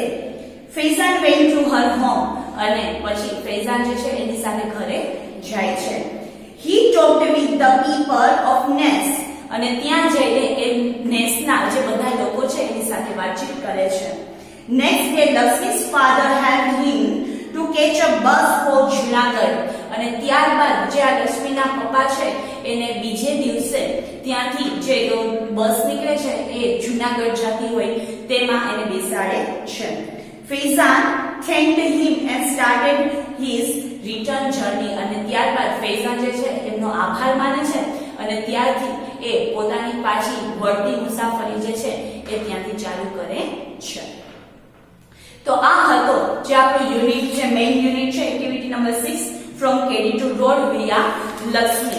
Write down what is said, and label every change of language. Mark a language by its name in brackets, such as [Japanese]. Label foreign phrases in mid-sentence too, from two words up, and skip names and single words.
[Gujarati] ફેઝાન [English] went to her home. [Gujarati] અને પછી ફેઝાન જે છે એની સાથે ઘરે જાય છે. [English] He talked with the people of Nest. [Gujarati] અને ત્યાં જઈને એ નેસ્ટના જે બધા લોકો છે એની સાથે વાતચીત કરે છે. [English] next day લક્ષ્મી's father helped him to catch a bus for જુનાગઢ. [Gujarati] અને ત્યારબાદ જે આ લક્ષ્મીના પપ્પા છે એને બીજે દિવસે ત્યાંથી જે બસ નીકળે છે એ જુનાગઢ જતી હોય તેમાં એને બેસાડે છે. [English] ફેઝાન thanked him and started his return journey. [Gujarati] અને ત્યારબાદ ફેઝાન જે છે એમનો આભાર માને છે અને ત્યારથી એ પોતાની પાછી વળતી મુસાફરી જે છે એ ત્યાંથી ચાલુ કરે છે. તો આ હતો જે આપણું યુનિટ છે, [English] main unit [Gujarati] છે, [English] activity number [Gujarati] 6 ફ્રોમ કેડી ટુ રોડ વિયા લક્ષ્મી.